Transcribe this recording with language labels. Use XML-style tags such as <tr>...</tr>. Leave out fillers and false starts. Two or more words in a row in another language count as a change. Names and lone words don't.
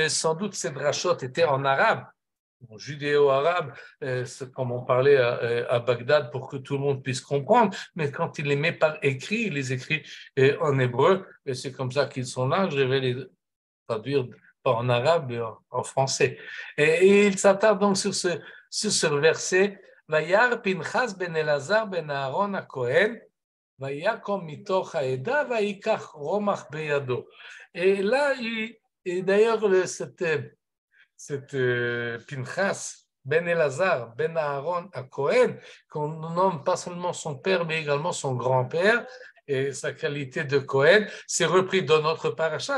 <fr>Sans doute ces drachot étaient en arabe, judéo-arabe, c'est comme on parlait à Bagdad pour que tout le monde puisse comprendre, mais quand il les met par écrit, il les écrit en hébreu, et c'est comme ça qu'ils sont là, je vais les traduire pas en arabe, mais en français. Et il s'attarde donc sur ce verset,</fr> <he>וירא פינחס בן אלעזר בן אהרן הכהן ויקם מתוך העדה ויקח רמח בידו.</he> <fr>Et là, et d'ailleurs, cette Pinchas, Ben Elazar, Ben Aaron à Cohen, qu'on nomme pas seulement son père, mais également son grand-père, et sa qualité de Cohen, c'est repris dans notre paracha.</fr>